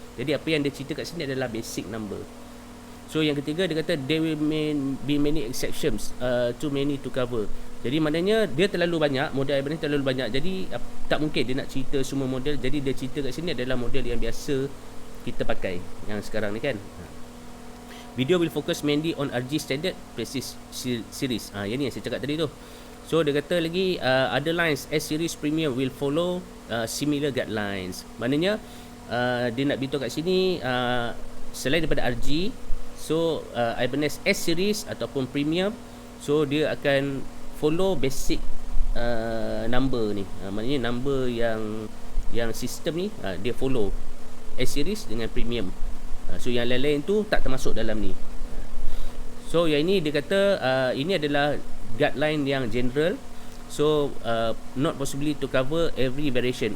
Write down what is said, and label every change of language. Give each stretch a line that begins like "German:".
Malay: Jadi apa yang dia cerita kat sini adalah basic number.
English: So
Malay: yang ketiga dia kata
English: there will be many exceptions, too many to cover.
Malay: Jadi maknanya dia terlalu banyak, model Ibanez terlalu banyak. Jadi tak mungkin dia nak cerita semua model. Jadi dia cerita kat sini adalah model yang biasa kita pakai yang sekarang ni kan.
English: Video will focus mainly on RG standard Prestige series.
Malay: Yang ni yang saya cakap tadi tu. So dia kata lagi
English: other lines S series premium will follow similar guidelines.
Malay: Maknanya dia nak beritahu kat sini selain daripada RG, so Ibanez S series ataupun premium, so dia akan follow basic number ni. Maknanya number yang sistem ni dia follow S series dengan premium. So yang lain-lain tu tak termasuk dalam ni. So yang ini dia kata ini adalah guideline yang general.
English: So not possibly to cover every variation.